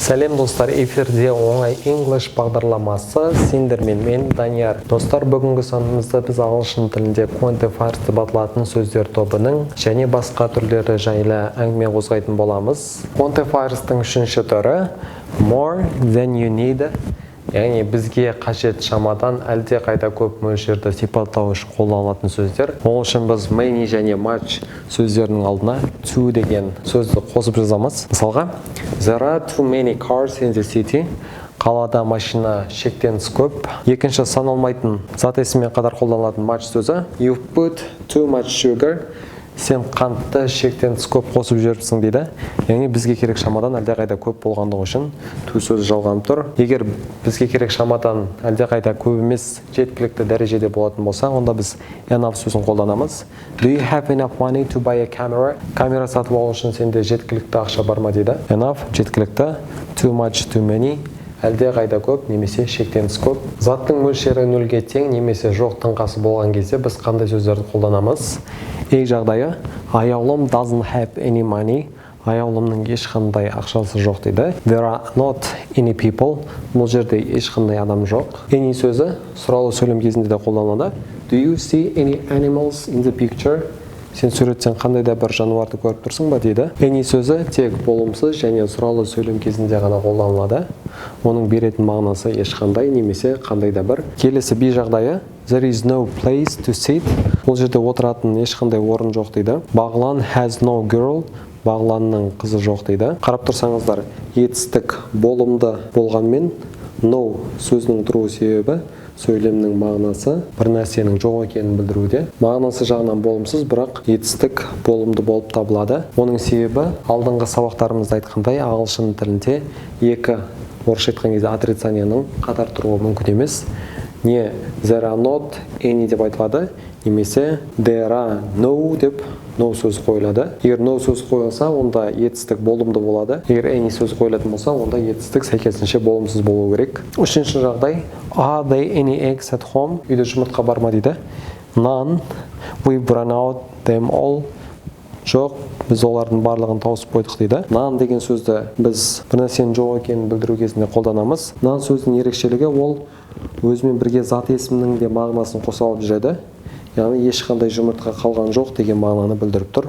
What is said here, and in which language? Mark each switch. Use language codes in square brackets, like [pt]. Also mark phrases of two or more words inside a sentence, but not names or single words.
[kk] Сәлем достар, эфирде оңай English бағдарламасы. Сендермен мен Данияр. Достар, бүгінгі санымызда біз ағылшын тілінде quantifiers деп аталатын сөздер тобының және басқа түрлері жайлы әңгіме қозғайтын боламыз. Quantifiers'тың үшінші түрі [en] more than you need. [kk] Яғни бізге қажет шамадан әлде қайда көп мөлшерді сипаттау үшін қолданылатын сөздер. Ол үшін біз many және much сөздерінің алдына to деген сөзді қосып жазамыз. Мысалға, [en] there are too many cars in the city. [kk] Қалада машина шектен тыс көп. Екінші саналмайтын зат есіммен қатар қолданылатын much сөзі. [en] You put too much sugar. [kk] Сен қантты шектен тыс көп қосып жүріпсің дейді. Яғни бізге керек шамадан әлдеқайда көп болғандығы үшін to сөзі жалғанып тұр. Егер бізге керек шамадан әлдеқайда көп емес жеткілікті дәрежеде болатын болса, онда біз enough сөзін қолданамыз. [en] Do you have enough money to buy a camera? [kk] Камера сатып алу үшін сенде жеткілікті ақша бар ма дейді. [en] Enough жеткілікті, too much, too many. [kk] Әлде қайда көп немесе шектен тыс көп. Заттың мөлшері нөлге тең немесе жоқ таңқасы болған кезде біз қандай сөздерді қолданамыз? [en] Жағдайы, аяулым doesn't have any money. [kk] Аяулымның ешқандай ақшасы жоқ дейді. [en] There are not any people. [kk] Бұл жерде ешқандай адам жоқ. Any сөзі сұраулы сөйлем кезінде де қолданылады. [en] Do you see any animals in the picture? [kk] Сен суреттен қандай да бір жануарды көріп тұрсың ба дейді. Any сөзі тек болымсыз және сұраулы сөйлем кезінде ғана қолданылады. Оның беретін мағынасы ешқандай немесе қандай да бір. Келесі B жағдайы, [en] there is no place to sit. [kk] Бұл жерде отыратын ешқандай орын жоқ дейді. [en] Бағлан has no girl. [kk] Бағланның қызы жоқ дейді. Қарап тұрсаңыздар, етістік болымды болғанмен no сөзінің тұру себебі сөйлемнің мағынасы бір нәрсенің жоқ екенін білдіруде. Мағынасы жағынан болымсыз, бірақ етістік болымды болып табылады. Оның себебі алдыңғы сабақтарымызда айтқандай ағылшын тілінде екі орысша айтқан кезде отрицанияның қатар тұруы мүмкін емес. Не [en] there are not any [kk] деп айтылады, немесе [en] there are no [kk] деп no сөз қойылады. Егер no сөз қойылса, онда етістік болымды болады. Егер any сөз қойылатын болса, онда етістік сәйкесінше болымсыз болуы керек. Үшінші жағдай, [en] are there any eggs at home? [kk] Үйде жұмыртқа бар ма дейді. [en] None. We've run out them all. [kk] Жоқ, біз олардың барлығын тауысып қойдық дейді. None деген сөзді біз бір нәрсенің жоқ екенін білдіру кезінде қолданамыз. None сөздің ерекшелігі ол өзімен бірге зат есімнің де мағынасын қоса алып жүреді. Яғни ешқандай жұмыртқа қалған жоқ деген мағынаны білдіріп тұр.